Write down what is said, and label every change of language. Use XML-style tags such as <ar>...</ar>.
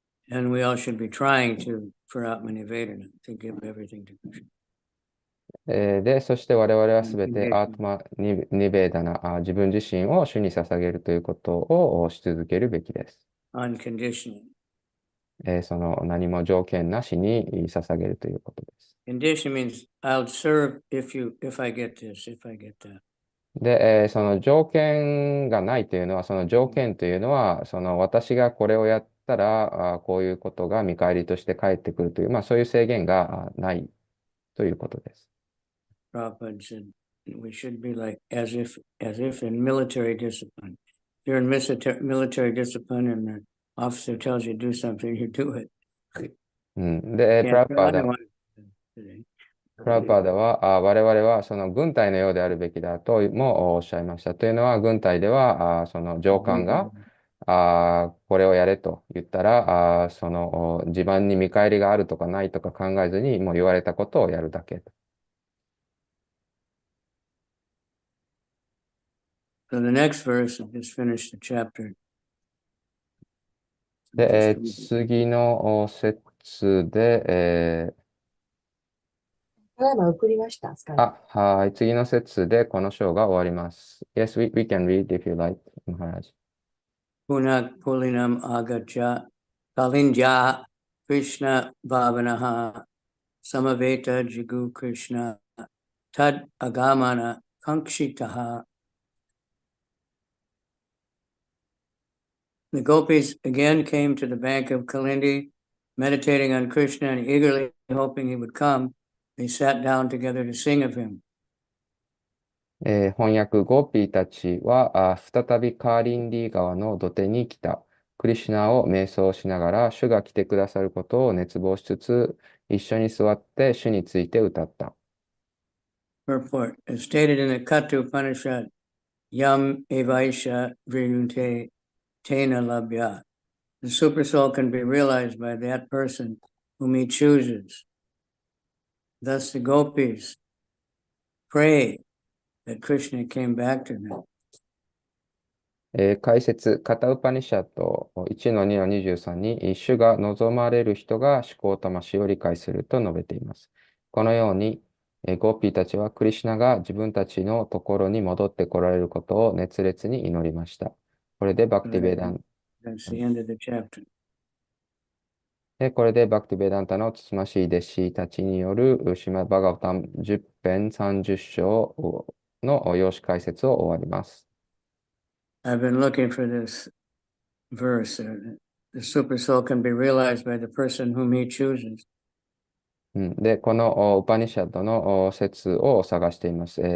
<en>And we all should be trying to, for Atmanivedana, to give everything to Krishna.</en> <ja>で、そして我々はすべてアートマニベーダナ、自分自身を主に捧げるということをし続けるべきです。</ja> <en>Unconditionally.</en> <ja>その何も条件なしに捧げるということです。</ja> <en>Condition means I'll serve if I get this, if I get that.</en> <ja>で、その条件がないというのは、その条件というのは、その私がこれをやったら、こういうことが見返りとして返ってくるという、そういう制限がないということです。</ja> <en>Prabhupada said we should be like as if in military discipline. If you're in military discipline and the officer tells you to do something, you do it.</en> <ja>で、プラプパーダ</ja> <en>I don't want to today.</en> <ja>プラパーダは、我々はその軍隊のようであるべきだともおっしゃいました。というのは、軍隊では、その上官が、これをやれと言ったら、その自分に見返りがあるとかないとか考えずに、もう言われたことをやるだけ。</ja> <en>So the next verse, I just finished the chapter.</en> <ja>で、</ja> <en>Just read it.</en> <ja>次の節で、ただいま送りました、スカイプ。はい、次の節でこの章が終わります。</ja> <en>Yes, we can read if you like, Maharaj.</en> <sa>Punak Pulinam Agacha Kalinja Krishna Bhavanaha Samaveta Jigu Krishna Tad Agamana Kankshitaha.</sa> <en>The gopis again came to the bank of Kalindi, meditating on Krishna and eagerly hoping he would come. They sat down together to sing of him.</en> <ja>翻訳ゴーピーたちは再びカーリンディ川の土手に来た。クリシュナを瞑想しながら主が来てくださることを熱望しつつ、一緒に座って主について歌った。</ja> <en>Purport, as stated in the Katha Upanishad,</en> <sa>Yam Evaisha Vrinute Tena Labhya.</sa> <en>The supersoul can be realized by that person whom he chooses. Thus the gopis pray that Krishna came back to them.</en> <ja>解説、カタウパニシャット1の2の23に、主が望まれる人が思考魂を理解すると述べています。このように、ゴーピーたちはクリシュナが自分たちのところに戻ってこられることを熱烈に祈りました。これでバクティベダン</ja> <en>That's the end of the chapter.</en> <ja>これでバクティベダンタのつつましい弟子たちによるシマバガヴタム10編30章の要旨解説を終わります。</ja> <en>I've been looking for this verse. The super soul can be realized by the person whom he chooses.</en> <ja>で、このウパニシャッドの説を探しています。</ja>